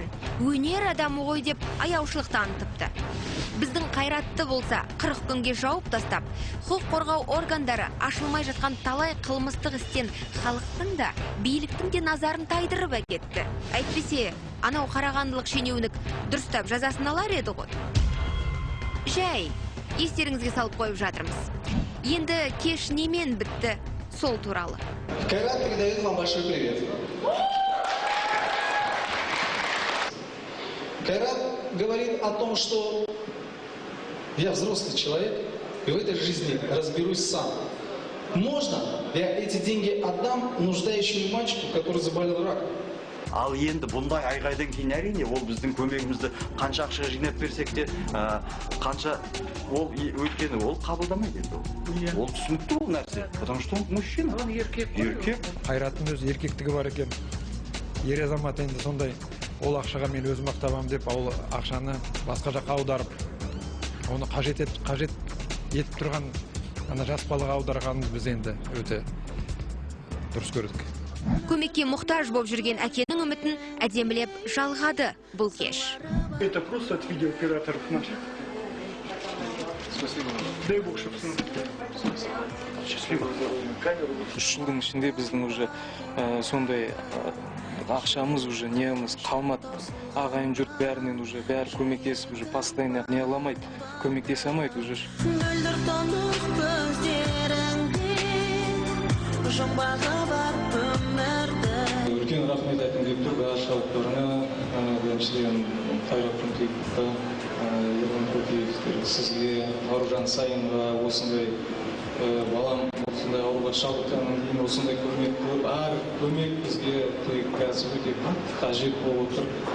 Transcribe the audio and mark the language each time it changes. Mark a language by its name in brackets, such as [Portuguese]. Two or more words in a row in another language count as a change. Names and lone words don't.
[Kazakh] Өнер адамы ғой деп аяушылық танытыпты. Біздің Қайратты болса 40 күнге жауып тастап, құқық қорғау органдары ашылмай жатқан талай қылмыстық істен халықтың да, биліктің де назарын тайдырып әкетті. Әйтпесе, анау қарағандылық шенеунік дұрыстап жазасын алар еді ғой. Жай, естеріңізге салып қойып жатырмыз. Енді кеш немен бітті, сол туралы. [Russian] Кайрат передает вам большой привет. Кайрат говорит о том, что я взрослый человек и в этой жизни разберусь сам. Можно я эти деньги отдам нуждающему мальчику, который заболел раком? [Kazakh] Ал енді бұндай айғайдан кейін әрине ол біздің көмегімізді қанша ақша жинап берсек те қанша ол өйткені ол қабылдамайды енді ол түсінікті ол нәрсе, [Russian] потому что он мужчина. [Kazakh] Он еркек. Қайраттың өз еркектігі бар екен. Ер азамат енді сондай ол ақшаға мен өзім ақтабам деп ол ақшаны басқа жаққа аударып оны қажет етіп тұрған ана жас балаға аударғанымыз біз енді өте дұрыс көрдік. Көмекке мұқтаж болып жүрген әкенің үмітін әдемілеп жалғады бұл кеш. [Russian] Это просто от видеооператоров наших. Спасибо. Дай Бог, чтобы счастливо. [Kazakh] Үш жылдың ішінде біздің уже сондай ақшамыз уже неміз қалмады. Ағайын жұрт бәрінен уже бәрі көмектесіп [Russian] уже постоянно [Kazakh] не аламайды, көмектесе алмайды уже. Үлкен рахмет айтқым келіп тұр бәрі халықтарына, біріншіден Қайрат Күнтеевқа, Ерлан Көкеевтер, сізге, Аружан Сайынға, осындай балам осындай ауруға шалдыққаннан кейін осындай көмек көп, әр көмек бізге қазір өте қажет болып отыр.